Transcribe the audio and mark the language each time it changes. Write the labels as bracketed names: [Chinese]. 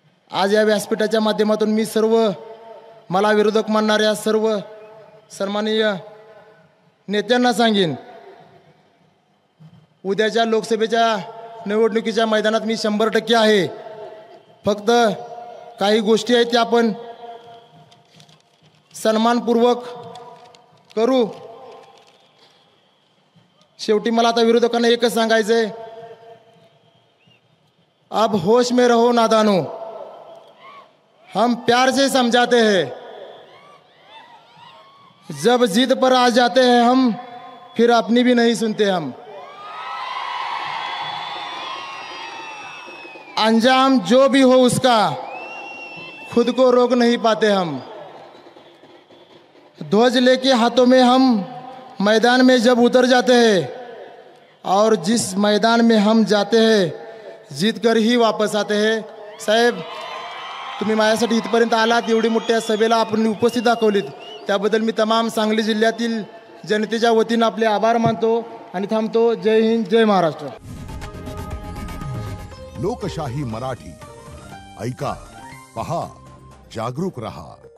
[Marathi] आज या व्यासपीठाच्या माध्यमातून मी सर्व मला विरोधक मानणाऱ्या सर्व सन्माननीय नेत्यांना सांगेन, उद्याच्या लोकसभेच्या निवडणुकीच्या मैदानात मी 100% आहे. फक्त काही गोष्टी आहेत त्या आपण सन्मानपूर्वक करू. शेवटी मला आता विरोधकांना एकच सांगायचंय, [Hindi] अब होश में रहो नादानो, हम प्यार से समझाते हैं, जब जिद पर आ जाते हैं हम फिर अपनी भी नहीं सुनते हम. अंजाम जो भी हो उसका खुद को रोक नहीं पाते हम. ध्वज लेके हाथों में हम मैदान में जब उतर जाते हैं और जिस मैदान में हम जाते हैं जीत कर ही वापस आते हैं. [Marathi] साहेब तुम्ही माझ्यासाठी इथपर्यंत आलात, एवढी मोठ्या सभेला आपण उपस्थित दाखवलीत, त्याबद्दल मी तमाम सांगली जिल्ह्यातील जनतेच्या वतीनं आपले आभार मानतो आणि थांबतो. जय हिंद, जय महाराष्ट्र. लोकशाही मराठी ऐका, पहा, जागरूक रहा.